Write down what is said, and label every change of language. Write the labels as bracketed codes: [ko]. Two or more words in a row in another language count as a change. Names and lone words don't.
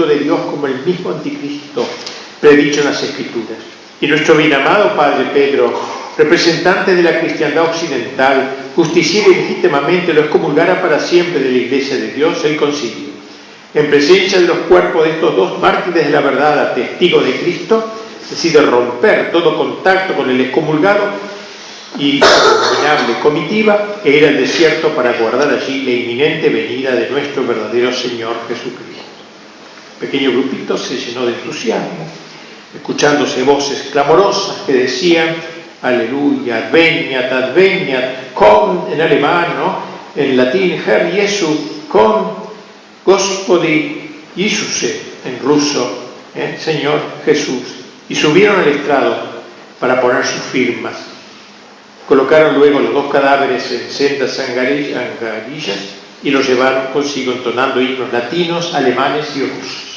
[es] de Dios como el mismo anticristo predicho en las Escrituras, y nuestro bien amado padre Pedro, representante de la cristiandad occidental, justiciera y legítimamente lo excomulgara para siempre de la iglesia de Dios, el concilio, en presencia de los cuerpos de estos dos mártires de la verdad, testigos de Cristo, decide romper todo contacto con el excomulgado y la abominable comitiva que era el desierto para guardar allí la inminente venida de nuestro verdadero Señor Jesucristo. El pequeño grupito se llenó de entusiasmo, escuchándose voces clamorosas que decían: [la] aleluya, adveniat, adveniat, [es] con, en alemán, ¿no? En latín, [de] Herr Jesu, [es] con, [ru] Господи Иисусе, [es] en ruso, Señor Jesús. Y subieron al estrado para poner sus firmas. Colocaron luego los dos cadáveres en sendas angarillas y los llevaron consigo entonando himnos latinos, alemanes y rusos.